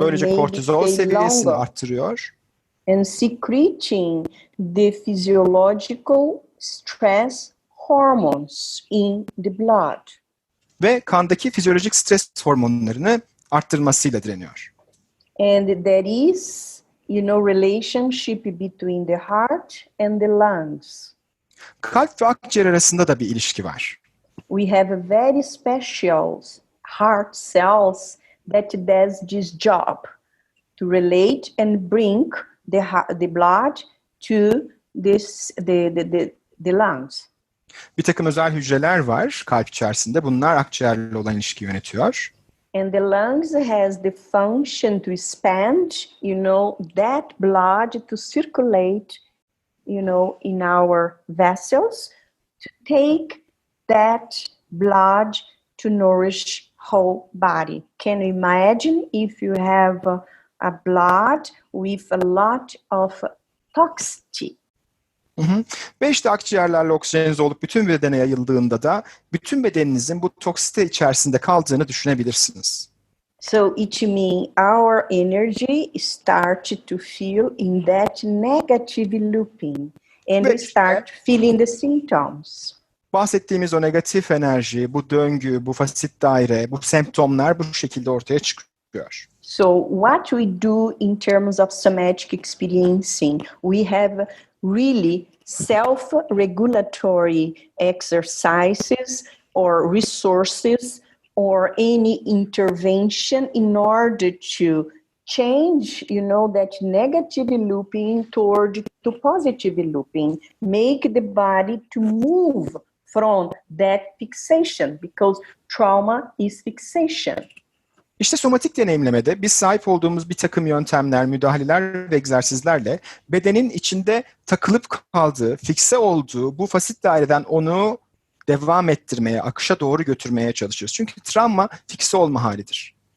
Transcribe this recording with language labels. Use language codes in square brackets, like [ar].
[tr] Böylece kortizol seviyesini [en] longer. [tr] arttırıyor. [en] And secreting the physiological stress hormones in the blood. [tr] Ve kandaki fizyolojik stres hormonlarını arttırmasıyla direniyor. [en] And there is, you know, relationship between the heart and the lungs. [tr] Kalp ve akciğer arasında da bir ilişki var. [en] We have a very special heart cells that does this job to relate and bring the blood to the lungs. [tr] Bir takım özel hücreler var kalp içerisinde. Bunlar akciğerle olan ilişki yönetiyor. [en] And the lungs has the function to expand, you know, that blood to circulate, you know, in our vessels to take that blood to nourish whole body. Can you imagine if you have a blood with a lot of toxicity? [tr] Ve işte akciğerlerle oksijenize olup bütün bedene yayıldığında da bütün bedeninizin bu toksite içerisinde kaldığını düşünebilirsiniz. [en] So it means our energy starts to feel in that negative looping, and we start feeling the symptoms. [tr] Bahsettiğimiz o negatif enerji, bu döngü, bu fasit daire, bu semptomlar bu şekilde ortaya çıkıyor. [en] So what we do in terms of somatic experiencing, we have really self-regulatory exercises or resources or any intervention in order to change, that negative looping toward to positive looping, make the body to move from that fixation, because trauma is fixation. [tr] İşte somatik deneyimlemede biz sahip olduğumuz bir takım yöntemler, müdahaleler ve egzersizlerle bedenin içinde takılıp kaldığı, fikse olduğu bu fasit daireden onu devam ettirmeye, akışa doğru götürmeye çalışıyoruz. Çünkü travma fikse olma halidir.